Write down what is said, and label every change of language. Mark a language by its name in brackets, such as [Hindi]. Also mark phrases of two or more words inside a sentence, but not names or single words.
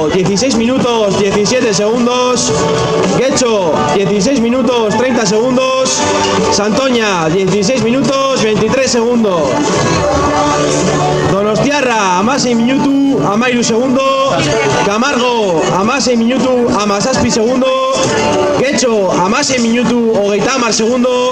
[Spanish] 16 minutos 17 segundos. Guecho 16 minutos 30 segundos. Santoña 16 minutos 23 segundos. [Basque] Donostiarra amasei minutu amairu segundo. Camargo amasei minutu amazazpi segundo. Getxo amasei minutu hogeita hamar segundo.